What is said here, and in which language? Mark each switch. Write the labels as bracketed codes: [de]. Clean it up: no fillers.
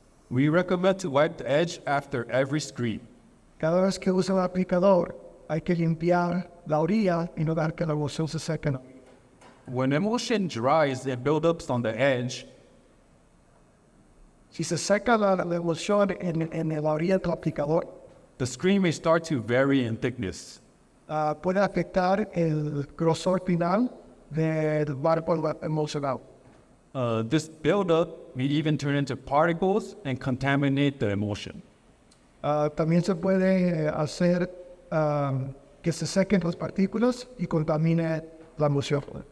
[en] We recommend to wipe the edge after every screen. [es] Cada vez que usa el aplicador, hay que limpiar la orilla y no dejar que la emulsión se seque. [en] When emulsion dries and buildups on the edge, [es] Si se seca la emulsión en la orilla del aplicador, [en] the screen may start to vary in thickness. [es] puede afectar el grosor final del barco emulsionado. [en] This buildup may even turn into particles and contaminate the emulsion. [es] También se puede hacer que se sequen las partículas y contamine la emulsión.